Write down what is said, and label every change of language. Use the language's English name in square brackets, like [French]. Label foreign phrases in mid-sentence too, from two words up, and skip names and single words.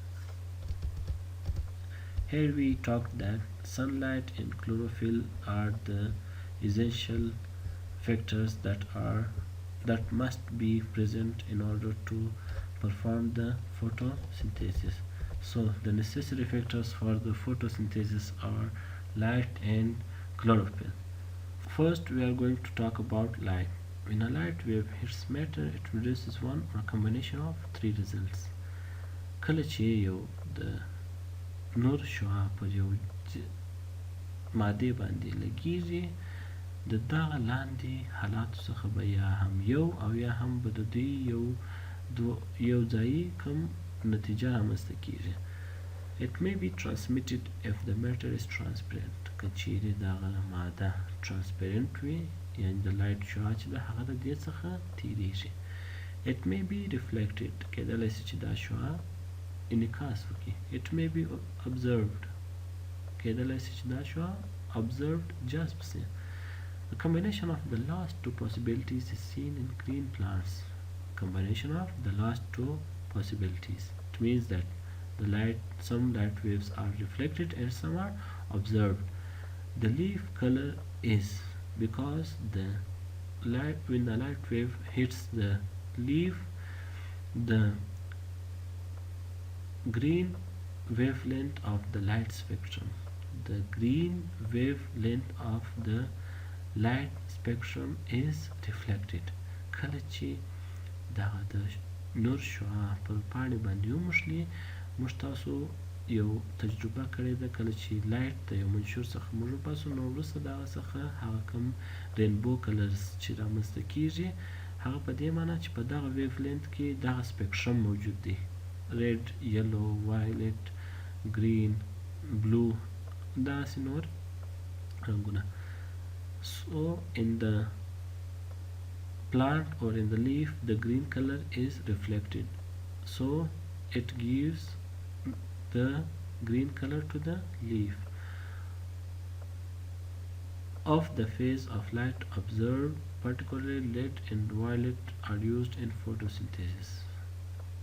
[English] Here we talked that sunlight and chlorophyll are the essential factors that must be present in order to perform the photosynthesis. So the necessary factors for the photosynthesis are light and chlorophyll. First, we are going to talk about light. When a light wave hits matter, it produces one or a combination of three results. [Pashto] کله چې یو د نور شعاع پر یو مادې باندې لګیږي، د دغه لاندې حالاتو څخه به یا هم یو او یا هم به د دوی یو ځایي کم نتیجه رامنځته کیږي. [English] It may be transmitted if the matter is transparent. [Pashto] که چیرې دغه ماده transparent وي، یعنې د لایټ شعاع چې ده هغه د دې څخه تیریږي. [English] It may be reflected. [Pashto] کیدلی شي چې دا شعاع انعکاس وکړي. [English] It may be observed. [Pashto] کیدلی شي چې دا شعاع observed جذب شي. [English] The combination of the last two possibilities is seen in green plants. Combination of the last two possibilities. It means that some light waves are reflected and some are observed. The leaf color is because when the light wave hits the leaf, the green wavelength of the light spectrum. The green wavelength of the light spectrum is reflected. [Pashto] کله چې دغه د نور شعاع پر پاڼې باندې وموښلي، موږ تاسو یو تجربه کړې ده. کله چې لایټ د یو منشور څخه موږ وباسو، نو وروسته د هغه څخه هغه کوم [English] rainbow colors [Pashto] چې رامنځته کیږي، هغه په دې معنی چې په دغه [English] wave length [Pashto] کې دغه سپیکټرم موجود دی: [English] red, yellow, violet, green, blue، [Pashto] داسې نور رنګونه. [English] So in the plant or in the leaf, the green color is reflected, so it gives the green color to the leaf. Of the phase of light observed, particularly red and violet are used in photosynthesis.